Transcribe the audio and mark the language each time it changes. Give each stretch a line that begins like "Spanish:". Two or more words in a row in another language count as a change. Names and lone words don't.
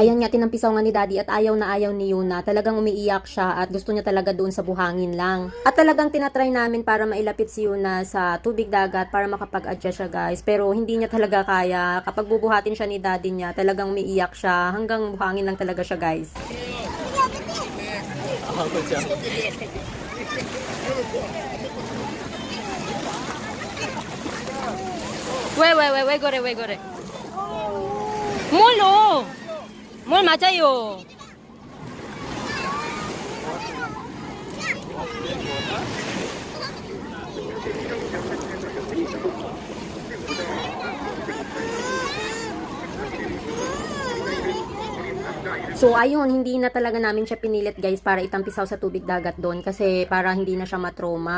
Filipino: Ayan nga, tinampisaw nga ni Daddy at ayaw na ayaw ni Yuna. Talagang umiiyak siya at gusto niya talaga doon sa buhangin lang. At talagang tinatry namin para mailapit si Yuna sa tubig dagat para makapag-adjust siya guys. Pero hindi niya talaga kaya. Kapag bubuhatin siya ni Daddy niya, talagang umiiyak siya. Hanggang buhangin lang talaga siya guys.
Korean: 왜 그래? 뭘로? 뭘 맞아요?
Filipino: So ayun, hindi na talaga namin siya pinilit guys para itampisaw sa tubig dagat doon kasi para hindi na siya matrauma.